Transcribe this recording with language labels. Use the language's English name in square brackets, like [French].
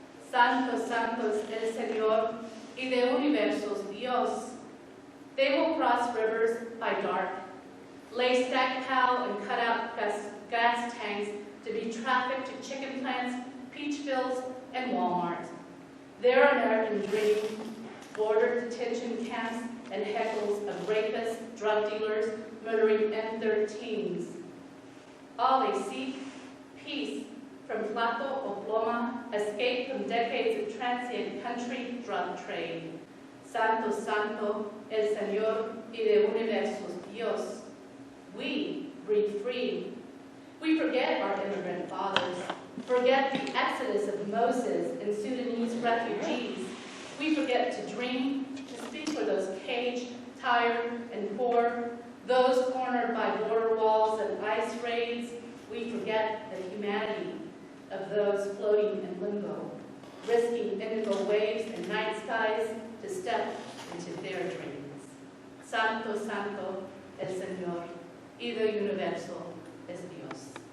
[Spanish] Santo, Santo es el Señor y de universos Dios. [English] They will cross rivers by dark, lay stacked pal and cut out gas tanks to be trafficked to chicken plants, peach fields, and Walmart. Their American dream, border detention camps and heckles of rapists, drug dealers, murdering M13s. All they seek, peace from Flaco o Ploma, escape from decades of transient country drug trade. [Spanish] Santo, Santo, el Señor y de universos Dios. [English] We breathe free. We forget our immigrant fathers, forget the exodus of Moses and Sudanese refugees. We forget to dream, to speak for those caged, tired, and poor, those cornered by border walls and ice raids. We forget the humanity of those floating in limbo, risking indigo waves and night skies to step into their dreams. [Spanish] Santo, Santo, el Señor, y del universo es Dios.